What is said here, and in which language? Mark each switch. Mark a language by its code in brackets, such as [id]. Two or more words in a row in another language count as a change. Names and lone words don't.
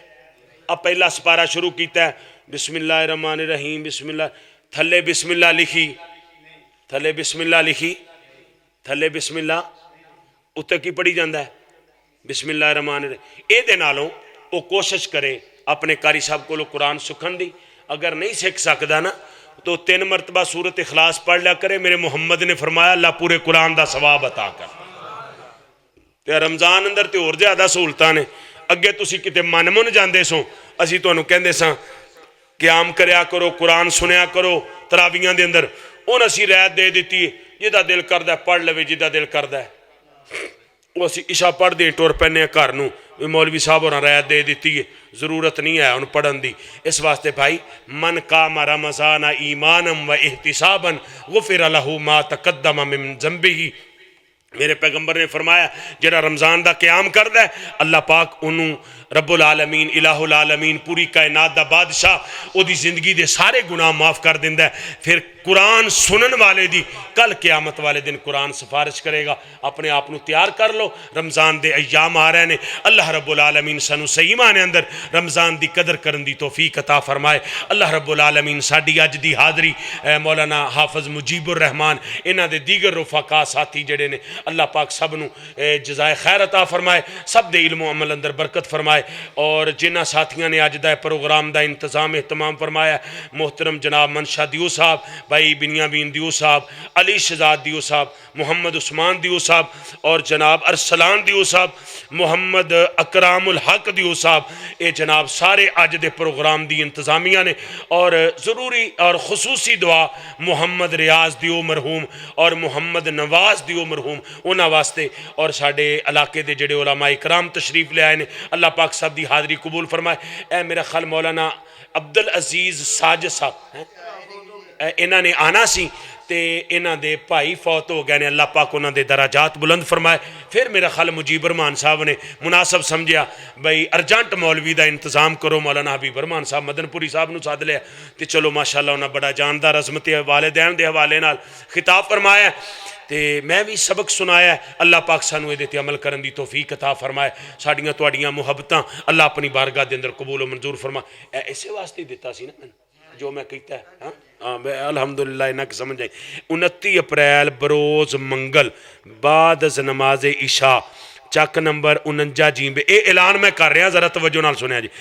[pa] اب پہلا سپارہ شروع کیتا ہے [ar] بسم اللہ الرحمن الرحیم [pa] بسم اللہ, تھلے بسم اللہ لکھی, تھلے بسم اللہ لکھی, تھلے بسم اللہ اتنے کی پڑھی جاندہ ہے [ar] بسم اللہ الرحمن الرحیم. [pa] اے دے نالوں وہ کوشش کرے اپنے قاری صاحب کو لو قرآن سکھن دی. [ur] اگر نہیں سکھ سکتا نا تو 3 مرتبہ سورت اخلاص پڑھ لیا کرے. [pa] میرے محمد نے فرمایا اللہ پورے قرآن دا ثواب عطا کر. تے رمضان اندر تے اور زیادہ سہولتاں نے. اگے تسی کتے من من جاندے سو, اسی تانوں کہندے ساں قیام کریا کرو, قرآن سنیا کرو تراویحاں دے اندر. اون اسی رعایت دے دیتی ہے جدا دل کردہ پڑھ لوے, جدا دل کردہ ہے وہ اسی عشاء پڑھ دیں ٹور پہنے گھر نو. مولوی صاحب اور رعایت دے دیتی ہے, ضرورت نہیں ہے ان پڑھن دی. [ar] اس واسطے بھائی من قام رمضان ایمانا و احتسابا غفر له ما تقدم من ذنبه. [pa] میرے پیغمبر نے فرمایا جڑا رمضان دا قیام کردا ہے اللہ پاک انہوں [ar] رب العالمین الہ العالمین [pa] پوری کائنات دا بادشاہ او دی زندگی دے سارے گناہ معاف کر دیندا ہے. پھر قرآن سنن والے دی کل قیامت والے دن قرآن سفارش کرے گا. اپنے آپ نو تیار کر لو, رمضان دے ایام آ رہے نے. اللہ [ar] رب العالمین [pa] سانو صحیح معنی اندر رمضان دی قدر کرن دی توفیق عطا فرمائے. اللہ [ar] رب العالمین [pa] ساڈی اج دی حاضری مولانا حافظ مجیب الرحمان انہاں دے دیگر رفقا ساتھی جڑے نے اللہ پاک سب نو جزائے خیر عطا فرمائے, سب دے علم و عمل اندر برکت فرمائے. اور جنہ ساتھیاں نے اج دا پروگرام دا انتظام اہتمام فرمایا, محترم جناب منشا دیو صاحب, بھائی بنیامین دیو صاحب, علی شہزاد دیو صاحب, محمد عثمان دیو صاحب اور جناب ارسلان دیو صاحب, محمد اکرام الحق دیو صاحب, اے جناب سارے اج دے پروگرام دی انتظامیہ نے. اور ضروری اور خصوصی دعا محمد ریاض دیو مرحوم اور محمد نواز دیو مرحوم انہاں واسطے, اور ساڈے علاقے دے جڑے علماء اکرام تشریف لے آئے نے اللہ پاک سب دی حاضری قبول فرمائے. اے میرا خال مولانا عبدالعزیز ساجد صاحب انہاں نے آنا سی تے انہاں دے بھائی فوت ہو گئے نے، اللہ پاک انہاں دے درجات بلند فرمائے۔ پھر میرا خیال مجیب رحمان صاحب نے مناسب سمجھیا بھئی ارجنٹ مولوی دا انتظام کرو، مولانا حبیب رحمان صاحب مدن پوری صاحب نو ساد لیا تے چلو ماشاءاللہ انہاں بڑا جاندار عظمت والدین دے حوالے نال خطاب فرمایا تے میں بھی سبق سنایا ہے۔ اللہ پاک سانو دے تے عمل کرن دی توفیق عطا فرمائے۔ ساڈیاں تواڈیاں محبتاں اللہ اپنی بارگاہ دے اندر قبول و منظور فرمائے۔ اسے واسطے دیتا سی نا میں [ur] جو میں کہتا ہے [pa] الحمدللہ انہاں کی سمجھ آئی۔ 29 اپریل بروز منگل بعد از نماز عشاء چک نمبر 49 جیمبے، اے اعلان [ur] میں کر رہا ہوں [pa] ذرا توجہ نال سنیا جی۔